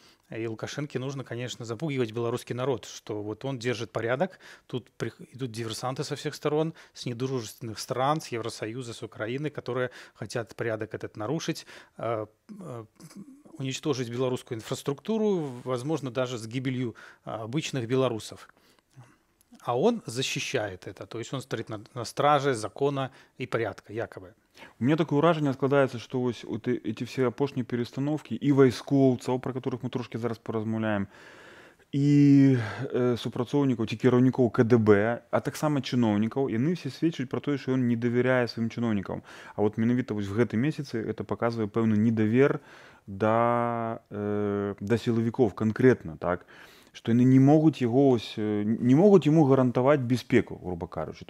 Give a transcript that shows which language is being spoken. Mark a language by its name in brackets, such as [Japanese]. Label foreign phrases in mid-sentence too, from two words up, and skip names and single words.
[Russian] И Лукашенко нужно, конечно, запугивать белорусский народ, что вот он держит порядок, тут идут диверсанты со всех сторон, с недружественных стран, с Евросоюза, с Украины, которые хотят порядок этот нарушить, уничтожить белорусскую инфраструктуру, возможно, даже с гибелью обычных белорусов. А он защищает это, то есть он стоит на страже закона и порядка, якобы. У меня такое [Belarusian] ўражанне складаецца, што вось [Russian] эти все [Belarusian] апошнія перастановкі і вайскоўцаў, пра которых мы трошки зараз паразмаўляем, і супрацоўнікаў ці кіраўнікоў КДБ, а таксама чыноўнікаў, яны все сведчаць пра тое, што ён не давяряе сваім чыноўнікам. [Russian] А вот [Belarusian] менавіта вось в гэтым месяцы это паказвае пэўны недавер да сілавікоў канкрэтна, так, што яны не могуць яму гарантаваць бяспеку, грубо кажучы.